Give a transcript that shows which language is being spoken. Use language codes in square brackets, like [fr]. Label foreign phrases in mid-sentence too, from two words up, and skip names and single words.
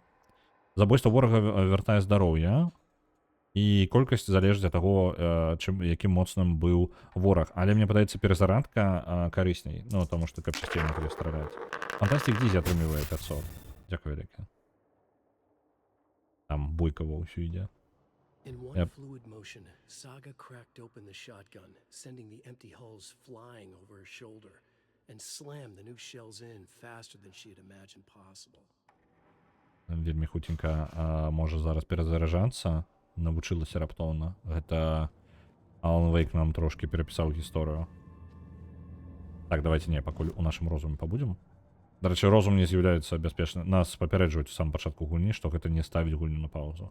[be] Забойства ворага вяртае здароўе, і колькасць залежыць ад таго, якім моцным быў вораг. Але мне падаецца, перезарадка карысней, таму што каб часцей могли страляць. Fantastic Dizi атрымлівае 500. Дзякуй вялікі. Там бойкава ўсё ідзе. [en] In one fluid motion, Saga cracked open the shotgun, sending the empty hulls flying over her shoulder, and slammed the new shells in faster than she had imagined possible. [be] Вельмі хутенька можа зараз перазаражацца, навучылася раптоўна. Гэта Alan Wake нам трошки перапісаў гісторыю. Так, давайте не, пакуль у нашым розуме пабудзем. Дарэчы, розум не з'яўляецца бяспечным. Нас папярэджваюць у самым пачатку гульні, што гэта не ставіць гульню на паузу.